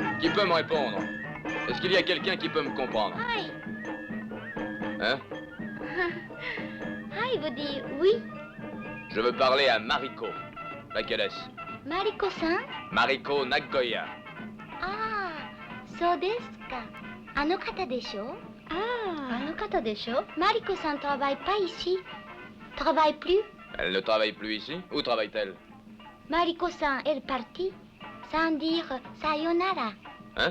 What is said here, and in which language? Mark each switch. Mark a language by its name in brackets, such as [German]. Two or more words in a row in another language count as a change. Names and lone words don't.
[French] peux me répondre? Est-ce qu'il y a quelqu'un qui peut me comprendre? Hi. Hein? Hi veut dire oui. Je veux parler à Mariko. Laquelle est-ce? Mariko-san? Mariko Nagoya. [Japanese] Ah, そうですか。あの方でしょ? Ah. あの方でしょ? [French] Mariko-san travaille pas ici. Travaille plus. Elle ne travaille plus ici? Où travaille-t-elle? Mariko-san est partie sans dire sayonara. Hein?